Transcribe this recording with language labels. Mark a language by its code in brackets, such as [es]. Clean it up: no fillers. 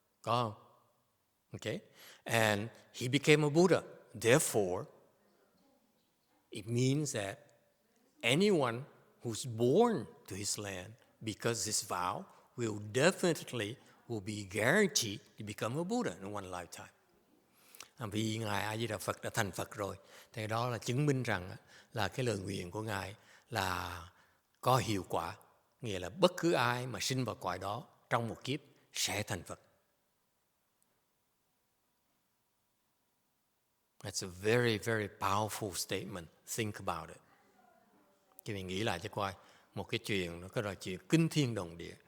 [vi] Có không? [en] Okay. And he became a Buddha. Therefore, it means that anyone who's born to his land because his vow will be guaranteed to become a Buddha in one lifetime. [vi] Vì Ngài A Di Đà Phật đã thành Phật rồi, thì đó là chứng minh rằng là cái lời nguyện của Ngài là có hiệu quả, nghĩa là bất cứ ai mà sinh vào cõi đó trong một kiếp sẽ thành Phật. [en] That's a very, very powerful statement. Think about it. [vi] Thì mình nghĩ lại cho coi, một cái chuyện, nó có là chuyện kinh thiên động địa.